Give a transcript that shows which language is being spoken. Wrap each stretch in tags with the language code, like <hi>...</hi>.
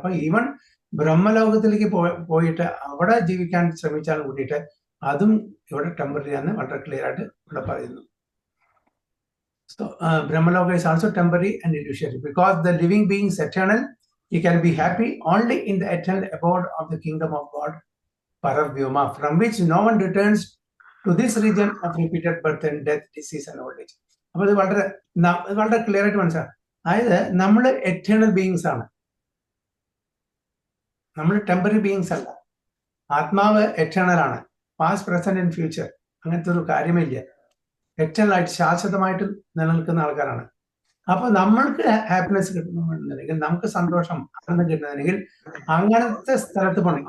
<ml>അപ്പൊ ഈവൻ ബ്രഹ്മലോകത്തിലേക്ക് പോയിട്ട് അവിടെ ജീവിക്കാൻ ശ്രമിച്ചാൽ കൂടിയിട്ട് അതും ഇവിടെ ടെമ്പററി ആണെന്ന് വളരെ ക്ലിയർ ആയിട്ട് ഇവിടെ പറയുന്നു.</ml> <en>So Brahmaloka is also temporary and illusory, because the living being is eternal. He can be happy only in the eternal abode of the kingdom of God, Paravyoma, from which no one returns to this region of repeated birth and death, disease and old age.</en> <ml>അപ്പോൾ ഇത് വളരെ clear ആയിട്ട് മനസ്സിലാക്കാം. അതായത് നമ്മൾ eternal beings ആണ്, നമ്മൾ temporary beings അല്ല. ആത്മാവ് എറ്റേണൽ ആണ്,</ml> <en>past present and future</en> <ml>അങ്ങനത്തെ ഒരു കാര്യമില്ല. എറ്റേണൽ ആയിട്ട് ശാശ്വതമായിട്ട് നിലനിൽക്കുന്ന ആൾക്കാരാണ്. അപ്പൊ നമ്മൾക്ക് ഹാപ്പിനെസ് കിട്ടണമെന്നുണ്ടെങ്കിൽ, നമുക്ക് സന്തോഷം ആനന്ദം കിട്ടണമെങ്കിൽ അങ്ങനത്തെ സ്ഥലത്ത് പോകണം.</ml>